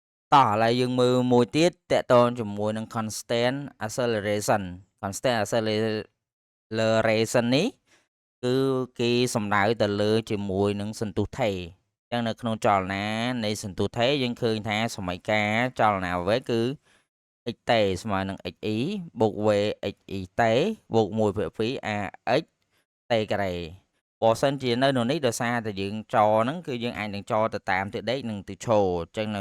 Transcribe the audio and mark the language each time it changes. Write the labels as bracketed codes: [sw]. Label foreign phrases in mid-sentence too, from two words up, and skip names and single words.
[km] តោះឥឡូវយើងមើលមួយទៀតតកតងជាមួយនឹង [en] constant acceleration constant acceleration [km] នេះគឺគេសំដៅទៅលើជាមួយនឹងសន្ទុះថេរអញ្ចឹងនៅក្នុងចលនានៃសន្ទុះថេរយើងឃើញថាសមីការចលនាវេគឺ x តេស្មើ នឹង xe បូក v xe តេបូក1/2 ax តេការ៉េបើសិនជានៅក្នុងនេះដោយសារតែយើងចហ្នឹងគឺយើងអាចនឹងចទៅតាមទិសដេកនិងទិសឈរអញ្ចឹងនៅ